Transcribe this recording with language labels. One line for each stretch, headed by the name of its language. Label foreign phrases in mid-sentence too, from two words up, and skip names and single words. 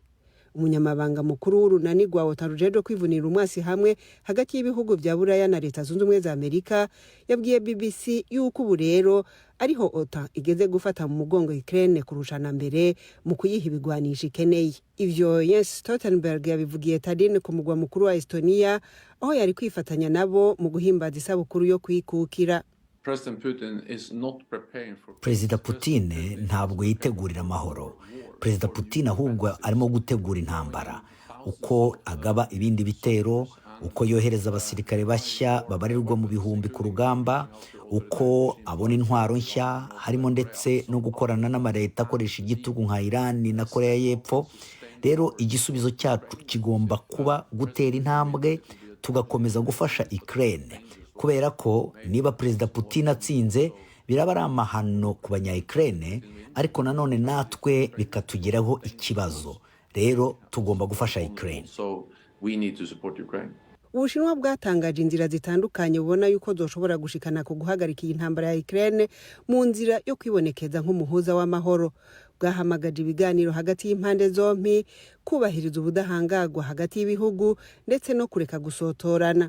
Rundi: Umunyamabanga mukuru w'urunani rwa OTAN rujeje kwivunira umwasi hamwe hagati y'ibihugu vya Buraya na Leta Zunze Ubumwe za Amerika yabwiye BBC yuko ubu rero ariho OTAN igeze gufata mu mugongo Ukraine kurushana mbere mu kuyiha ibigwanisha ikeneye. Ivyo Jens Stoltenberg yabivugiye Tallinn ku mugwa mukuru wa Estonia aho yari kwifatanya nabo mu guhimbaza isabukuru yo kwikukira.
Kinyarwanda: Perezida Putin ntabwo yitegurira amahoro. Perezida Putin ahubwo arimo gutegura intambara, uko agaba ibindi bitero, uko yohereza abasirikare bashya babarirwa mu bihumbi ku rugamba, uko abona intwaro nshya harimo ndetse no gukorana n'amareta akoresha igitugu nka Iran na Korea y'Epfo. Rero igisubizo cyacu kigomba kuba gutera intambwe tugakomeza gufasha Ukraine, kubera ko niba Perezida Putin atsinze biraba ari amahano ku banya-Ukraine, ariko nanone natwe bikatugeraho ikibazo. Rero tugomba gufasha Ukraine.
Rundi: Ubushinwa bwatangaje inzira zitandukanye bubona yuko zoshobora gushikana ku guhagarika iyi ntambara ya Ukraine mu nzira yo kwibonekeza nk'umuhuza w'amahoro. Bwahamagaje ibiganiro hagati y'impande zompi, kubahiriza ubudahangagwa hagati y'ibihugu ndetse no kureka gusotorana.